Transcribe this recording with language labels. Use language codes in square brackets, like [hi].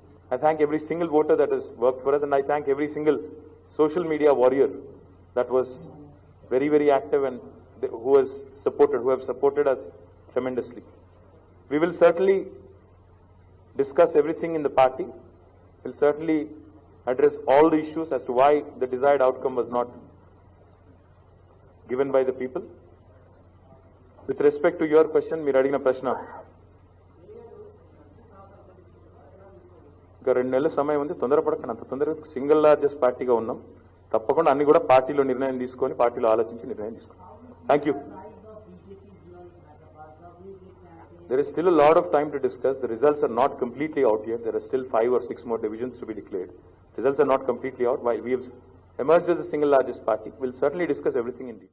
[en] I thank every single voter that has worked for us, and I thank every single social media warrior that was very, very active and who have supported us tremendously. We will certainly discuss everything in the party. We'll certainly address all the issues as to why the desired outcome was not given by the people. With respect to your question, [te] మీరు అడిగిన ప్రశ్న, ఇంకా 2 నెలల సమయం ఉంది, తొందరపడకండి. అంత తొందరగా సింగిల్ లార్జెస్ట్ పార్టీగా ఉన్నాం. తప్పకుండా అన్ని కూడా పార్టీలో నిర్ణయం తీసుకొని పార్టీలో ఆలోచించి నిర్ణయం తీసుకుంటాం. [en] Thank you. There is still a lot of time to discuss. The results are not completely out yet. There are still 5 or 6 more divisions to be declared. Results are not completely out. While we have emerged as the single largest party, we'll certainly discuss everything in detail.